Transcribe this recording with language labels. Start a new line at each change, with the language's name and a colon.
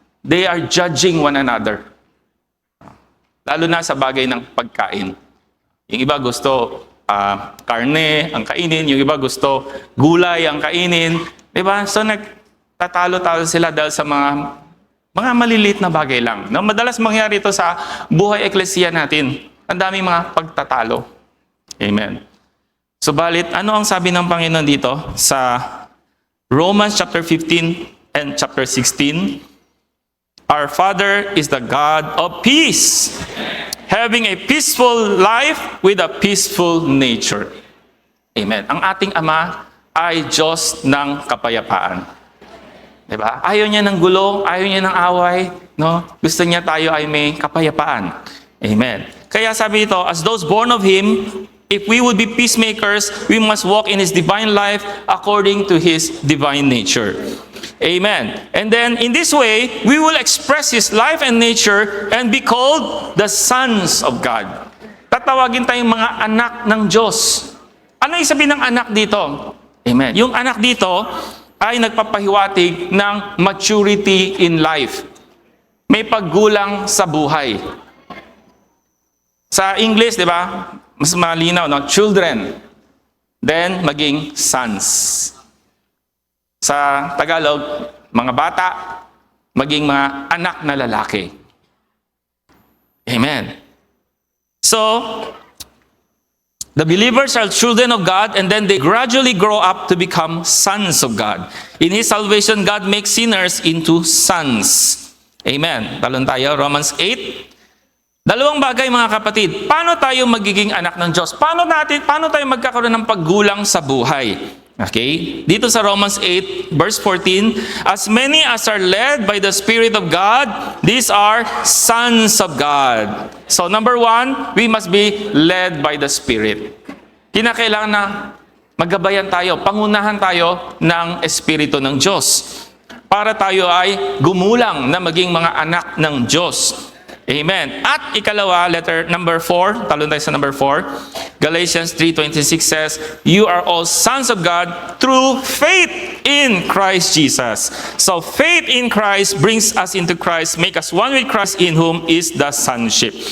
English: They are judging one another.
Filipino: Lalo na sa bagay ng pagkain. Yung iba gusto karne ang kainin, yung iba gusto gulay ang kainin. Diba? So nagtatalo-talo sila dahil sa mga maliliit na bagay lang. No? Madalas mangyari ito sa buhay eklesiya natin. Ang daming mga pagtatalo. Amen. Subalit, ano ang sabi ng Panginoon dito sa
English: Romans chapter 15 and chapter 16? Our Father is the God of peace, having a peaceful life with a peaceful nature. Amen.
Filipino: Ang ating Ama ay Diyos ng kapayapaan. Diba? Ayaw niya ng gulo, ayaw niya ng away, no? Gusto niya tayo ay may kapayapaan. Amen. Kaya sabi ito,
English: as those born of Him, if we would be peacemakers, we must walk in His divine life according to His divine nature. Amen. And then, in this way, we will express His life and nature and be called the sons of God.
Filipino: Tatawagin tayong mga anak ng Diyos. Ano yung sabihin ng anak dito? Amen. Yung anak dito ay nagpapahiwatig ng
English: maturity in life.
Filipino: May paggulang sa buhay. Sa English, di ba? Mas malinaw, no? Children.
English: Then, maging sons.
Filipino: Sa Tagalog, mga bata, maging mga anak na lalaki. Amen.
English: So, the believers are children of God, and then they gradually grow up to become sons of God. In His salvation, God makes sinners into sons.
Filipino: Amen. Talon tayo, Romans 8. Dalawang bagay mga kapatid. Paano tayo magiging anak ng Diyos? Paano tayo magkakaroon ng paggulang sa buhay? Okay? Dito sa
English: Romans 8, verse 14, as many as are led by the Spirit of God, these are sons of God. So number one, we must be led by the Spirit.
Filipino: Kinakailangan na maggabayan tayo, pangunahan tayo ng Espiritu ng Diyos para tayo ay gumulang na maging mga anak ng Diyos. Amen. At ikalawa, letter number 4, talon tayo sa number 4.
English: Galatians 3:26 says, you are all sons of God through faith in Christ Jesus. So faith in Christ brings us into Christ, make us one with Christ, in whom is the sonship.